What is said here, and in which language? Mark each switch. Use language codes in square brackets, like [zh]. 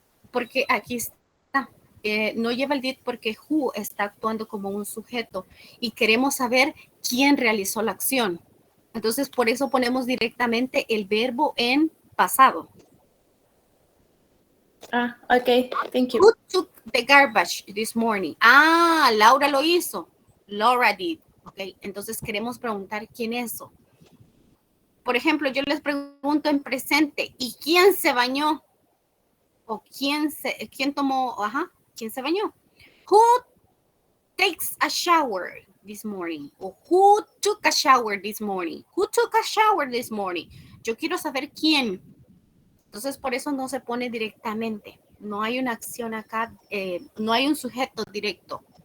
[es] Porque aquí está. No lleva el did porque who está actuando como un sujeto y queremos saber quién realizó la acción. Entonces, por eso ponemos directamente el verbo en pasado. [en] Ah, ok. Thank you. Who took the garbage this morning? [es] Ah, Laura lo hizo. [en] Laura did. [es] Ok, entonces queremos preguntar quién hizo. Por ejemplo, yo les pregunto en presente, ¿y quién se bañó? O quién tomó, ¿quién se bañó? [en] Who takes a shower this morning? O who took a shower this morning? Who took a shower this morning? [es] Yo quiero saber quién. Entonces, por eso no se pone directamente. No hay una acción acá, no hay un sujeto directo.